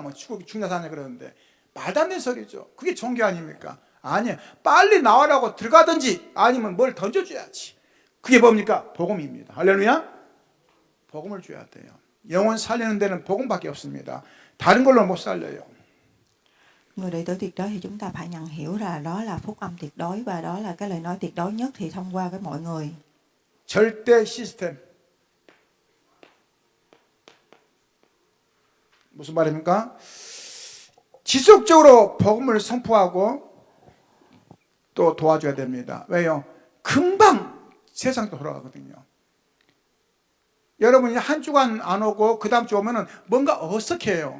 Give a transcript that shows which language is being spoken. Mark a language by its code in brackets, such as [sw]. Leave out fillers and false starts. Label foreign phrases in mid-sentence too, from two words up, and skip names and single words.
[ko] 죽나 사냐 그러는데 말도 안 되는 소리죠. 그게 종교 아닙니까? 아니에요. 빨리 나와라고 들어가든지 아니면 뭘 던져줘야지. 그게 뭡니까? 복음입니다. 할렐루야. 복음을 줘야 돼요. 영혼 살리는 데는 복음밖에 없습니다. 다른 걸로 못 살려요. [vi] Người đệ tử tuyệt đối thì chúng ta phải nhận hiểu là đó là phúc âm tuyệt đối và đó là cái lời nói tuyệt đối nhất thì thông qua với mọi người. [ko] 절대 시스템. 무슨 말입니까? 지속적으로 복음을 선포하고 또 도와줘야 됩니다. 왜요? 금방 세상도 돌아가거든요. 여러분이 한 주간 안 오고 그 다음 주 오면은 뭔가 어색해요.